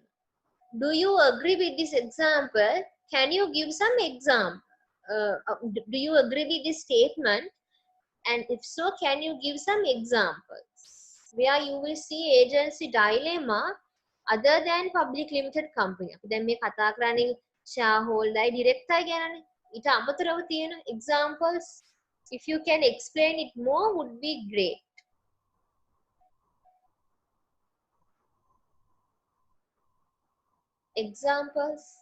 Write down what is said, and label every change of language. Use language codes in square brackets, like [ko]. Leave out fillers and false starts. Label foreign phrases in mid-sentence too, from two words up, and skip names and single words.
[en] Do you agree with this example? Can you give some example? Do you agree with this statement? And if so, can you give some examples where you will see agency dilemma other than public limited company? [si] දැන් මේ කතා කරන්නේ [en] shareholder director [si] ගැනනේ. ඊට අමතරව තියෙන [en] examples, if you can explain it more, would be great. Examples.